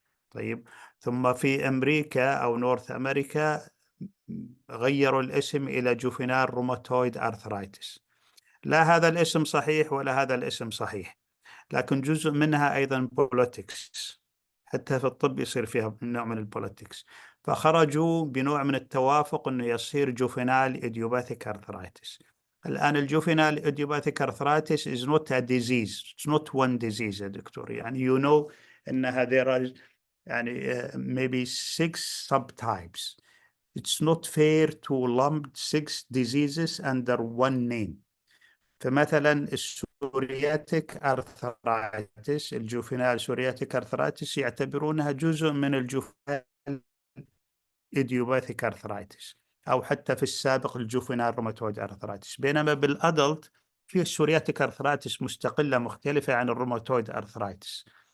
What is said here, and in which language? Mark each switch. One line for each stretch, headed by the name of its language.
Arabic: طيب، ثم في أمريكا أو نورث أمريكا غيروا الاسم إلى جوفينال روماتويد أرثرايتس. لا هذا الاسم صحيح ولا هذا الاسم صحيح، لكن جزء منها أيضا بوليتكس، حتى في الطب يصير فيها نوع من البوليتكس، فخرجوا بنوع من التوافق أنه يصير جوفينال إديوباثيك أرثرايتس. الآن الجوفينال إديوباثيك أرثرايتس
English: is not a disease, it's not one disease
Arabic: يا دكتور.
English: يعني you know أنها there are يعني maybe 6 subtypes. It's not fair to lump 6 diseases under one name.
Arabic: فمثلا السورياتيك أرثرايتس، الجوفينال سورياتيك أرثرايتس يعتبرونها جزء من الجوفينال إديوباثيك أرثرايتس، أو حتى في السابق الجوفينال روماتويد أرثرايتس. بينما بالأدلت في السورياتيك أرثرايتس مستقلة مختلفة عن الروماتويد أرثرايتس.